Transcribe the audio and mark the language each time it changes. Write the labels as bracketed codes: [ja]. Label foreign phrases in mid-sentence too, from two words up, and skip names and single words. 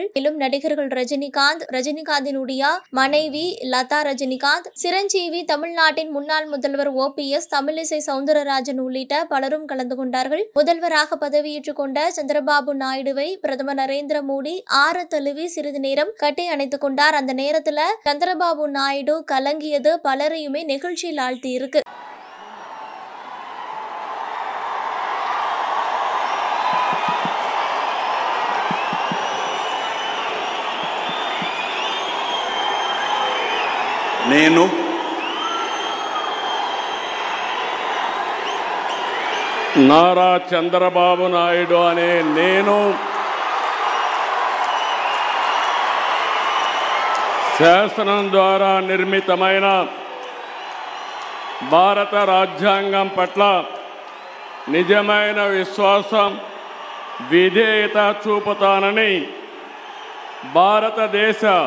[ta] மேலும் நடிகர்கள் ரஜினிகாந்த், ரஜினிகாந்தினுடைய மனைவி லதா ரஜினிகாந்த், சிரஞ்சீவி, தமிழ்நாட்டின் முன்னாள் முதல்வர் OPS, தமிழிசை சவுந்தரராஜன் உள்ளிட்ட பலரும் கலந்து கொண்டார்கள். முதல்வராக பதவியேற்றுக் கொண்ட சந்திரபாபு நாயுடுவை பிரதமர் நரேந்திர மோடி ஆற தழுவி சிறிது நேரம் கட்டி அணைத்துக் கொண்டார். அந்த நேரத்தில் சந்திரபாபு நாயுடு கலங்கியது பலரையுமே நெகிழ்ச்சியில் ஆழ்த்தி இருக்கு. [te] నేను నారా చంద్రబాబు నాయుడు అనే నేను శాసనం ద్వారా నిర్మితమైన భారత రాజ్యాంగం పట్ల నిజమైన విశ్వాసం, విధేయత చూపుతానని, భారతదేశ